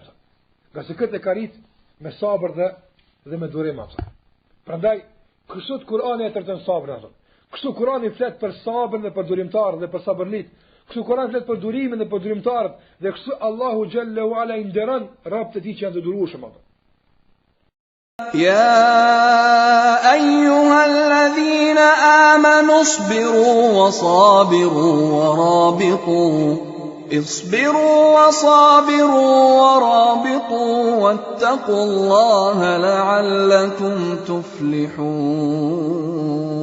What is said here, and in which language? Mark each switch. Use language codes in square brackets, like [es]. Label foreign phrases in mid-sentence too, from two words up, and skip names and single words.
[sq] Nga se këtë e ka rit me sabër dhe me durim. Prandaj, kështu Kurani e trajton sabrin. Kështu Kurani flet për sabrin dhe për durimtarët dhe për sabërlit. Kështu Kurani flet për durimin dhe për durimtarët dhe kështu Allahu [ar] جل وعلا [sq] i nderon robët e tij që janë të durueshëm. [ar] يا أيها الذين آمنوا اصبروا وصابروا ورابطوا واتقوا الله لعلكم تفلحون